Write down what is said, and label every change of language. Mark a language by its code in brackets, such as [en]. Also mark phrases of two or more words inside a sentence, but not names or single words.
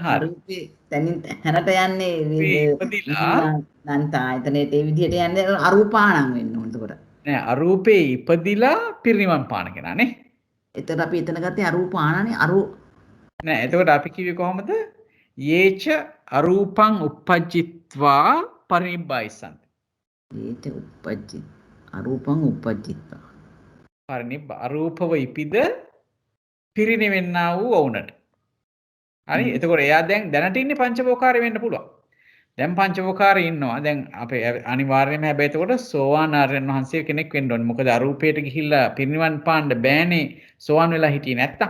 [si] අරූපේ තනින් හැරට යන්නේ ඉපදිලා නැන්ත ආයතනයේ ඒ විදිහට යන්නේ අරූපාණන් වෙන්න ඕන. එතකොට නෑ අරූපේ ඉපදිලා පිරිනිවන් පාන කෙනා නේ. එතකොට අපි එතන ගත්තේ අරූපාණනේ නෑ එතකොට අපි කිව්වේ කොහොමද? [pi] යේච අරූපං uppajjitva පරිනිබ්බායිසන්ති. යේච uppajjit අරූපං uppajjitva [si] අරූපව ඉපිද පිරිනිවෙන්නා වූ වුණට. හරි එතකොට එයා දැන් දැනට ඉන්නේ පංචවෝකාරය වෙන්න පුළුවන්. දැන් පංචවෝකාරය ඉන්නවා. දැන් අපේ අනිවාර්යයෙන්ම හැබැයි එතකොට සෝවාන් ආර්යයන් වහන්සේ කෙනෙක් වෙන්න ඕනේ. මොකද අරූපයට ගිහිල්ලා පිරිනිවන් පාන්න බෑනේ සෝවාන් වෙලා හිටියේ නැත්තම්.